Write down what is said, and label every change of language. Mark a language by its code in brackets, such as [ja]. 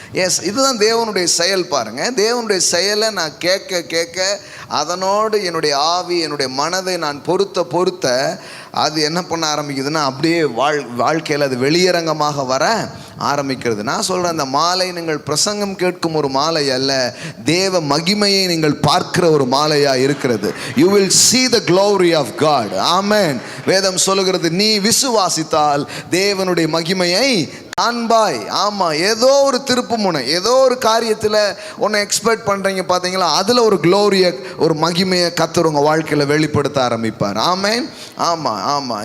[ta] S, இதுதான் தேவனுடைய செயல். பாருங்க, தேவனுடைய செயலை நான் கேட்க கேட்க அதனோடு என்னுடைய ஆவி என்னுடைய மனதை நான் பொருத்த அது என்ன பண்ண ஆரம்பிக்குதுன்னா அப்படியே வாழ்க்கையில் அது வெளியரங்கமாக வர ஆரம்பிக்கிறது. நான் சொல்கிறேன், அந்த மாலை நீங்கள் பிரசங்கம் கேட்கும் ஒரு மாலை அல்ல, தேவ மகிமையை நீங்கள் பார்க்கிற ஒரு மாலையாக இருக்கிறது. [en] You will see the glory of God. [ta] ஆமென். வேதம் சொல்லுகிறது, நீ விசுவாசித்தால் தேவனுடைய மகிமையை காண்பாய். ஆமாம், ஏதோ ஒரு திருப்பு முனை, ஏதோ ஒரு காரியத்தில் ஒன்று எக்ஸ்பெக்ட் பண்ணுறீங்க பார்த்தீங்களா, அதில் ஒரு க்ளோரியை ஒரு மகிமையை கர்த்தர் உங்கள் வாழ்க்கையில் வெளிப்படுத்த ஆரம்பிப்பார். ஆமென். ஆமாம் ஆமாம்.